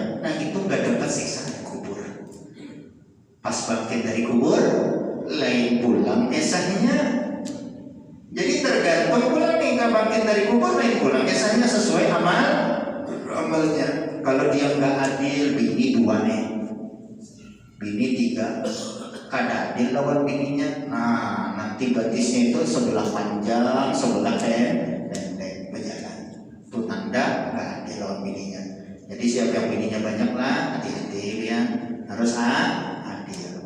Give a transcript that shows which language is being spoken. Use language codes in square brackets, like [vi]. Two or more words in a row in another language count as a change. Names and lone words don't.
[bjn] Nah itu nggak dapat siksaan kubur. Pas bangkit dari kubur, lain pulang kisahnya. Jadi tergantung pulang nih, nggak bangkit dari kubur lain pulang kisahnya sesuai amalnya. [id] Kalau dia nggak adil, [bjn] bini 2 nih, bini 3, kada adil lawan bininya. Nah nanti batisnya itu sebelah panjang, sebelah pendek berjalan. Itu tanda nggak adil lawan bininya. Jadi siapa yang bininya banyak lah, hati-hati ya, harus adil.